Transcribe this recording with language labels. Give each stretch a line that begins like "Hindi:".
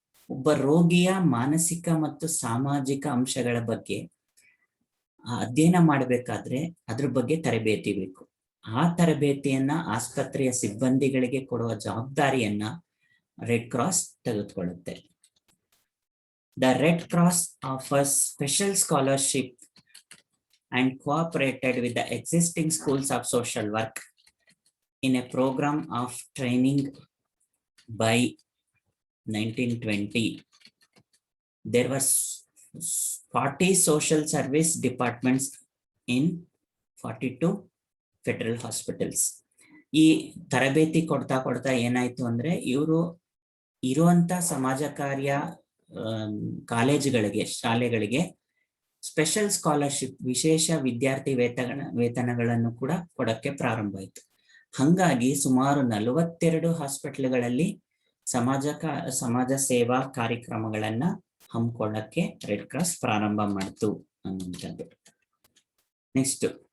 Kannada: ಒಬ್ಬ ರೋಗಿಯ ಮಾನಸಿಕ ಮತ್ತು ಸಾಮಾಜಿಕ ಅಂಶಗಳ ಬಗ್ಗೆ ಅಧ್ಯಯನ ಮಾಡಬೇಕಾದ್ರೆ ಅದ್ರ ಬಗ್ಗೆ ತರಬೇತಿ ಬೇಕು. ಆ ತರಬೇತಿಯನ್ನ ಆಸ್ಪತ್ರೆಯ ಸಿಬ್ಬಂದಿಗಳಿಗೆ ಕೊಡುವ ಜವಾಬ್ದಾರಿಯನ್ನ red cross ತೆಗೆದುಕೊಳ್ಳುತ್ತೆ.
English: The Red Cross offers special scholarship and cooperated with the existing schools of social work in a program of training. By 1920, there was 40 social service departments in 42 federal hospitals.
Kannada: ಈ ತರಬೇತಿ ಕೊಡ್ತಾ ಏನಾಯ್ತು ಅಂದ್ರೆ, ಇವರು ಇರುವಂತ ಸಮಾಜ ಕಾರ್ಯ ಕಾಲೇಜುಗಳಿಗೆ, ಶಾಲೆಗಳಿಗೆ ಸ್ಪೆಷಲ್ ಸ್ಕಾಲರ್ಶಿಪ್, ವಿಶೇಷ ವಿದ್ಯಾರ್ಥಿ ವೇತನಗಳನ್ನು ಕೂಡ ಕೊಡಕ್ಕೆ ಪ್ರಾರಂಭ ಆಯಿತು. ಹಂಗಾಗಿ ಸುಮಾರು 42 ಹಾಸ್ಪಿಟಲ್ಗಳಲ್ಲಿ ಸಮಾಜ ಸೇವಾ ಕಾರ್ಯಕ್ರಮಗಳನ್ನ ಹಮ್ಮಿಕೊಳ್ಳಕ್ಕೆ ರೆಡ್ ಕ್ರಾಸ್ ಪ್ರಾರಂಭ ಮಾಡ್ತು ಅನ್ನುವಂಥದ್ದು. ನೆಕ್ಸ್ಟ್